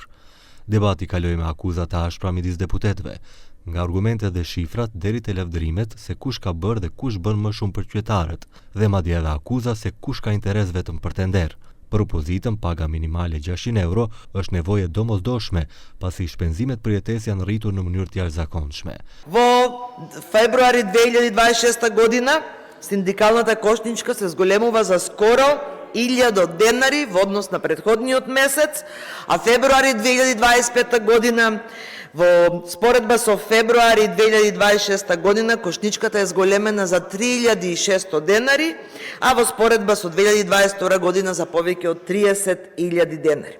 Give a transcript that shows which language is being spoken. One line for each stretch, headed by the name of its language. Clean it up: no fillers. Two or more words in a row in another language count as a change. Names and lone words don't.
Albanian: Debati kaloi me akuzat të ashpra midis deputetëve, nga argumentet dhe shifrat deri te lavdërimet se kush ka bërë dhe kush bën më shumë për qytetarët, dhe madje edhe akuza se kush ka interes vetëm për tender. Për opozitën, paga minimale 600 euro është nevojë domosdoshme, pasi shpenzimet për jetesë janë rritur në mënyrë të jashtëzakonshme.
Macedonian: Во февруари 2026 година синдикалната кошничка се зголемува за скоро 1000 денари во однос на претходниот месец, а февруари 2025 година во споредба со февруари 2026 година кошничката е зголемена за 3600 денари, а во споредба со 2022 година за повеќе од 30.000 денари.